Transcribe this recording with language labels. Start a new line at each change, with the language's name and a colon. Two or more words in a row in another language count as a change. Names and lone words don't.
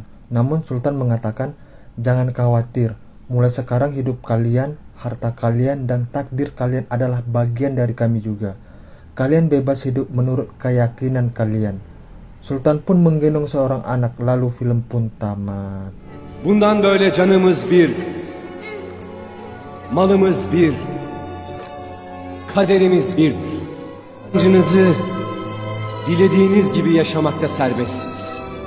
Indonesian: Namun Sultan mengatakan, "Jangan khawatir, mulai sekarang hidup kalian, harta kalian, dan takdir kalian adalah bagian dari kami juga. Kalian bebas hidup menurut keyakinan kalian." Sultan pun menggendong seorang anak, lalu film pun tamat.
Turkish: Bundan böyle canımız bir, malımız bir, kaderimiz birdir. İnancınızı dilediğiniz gibi yaşamakta serbestsiniz.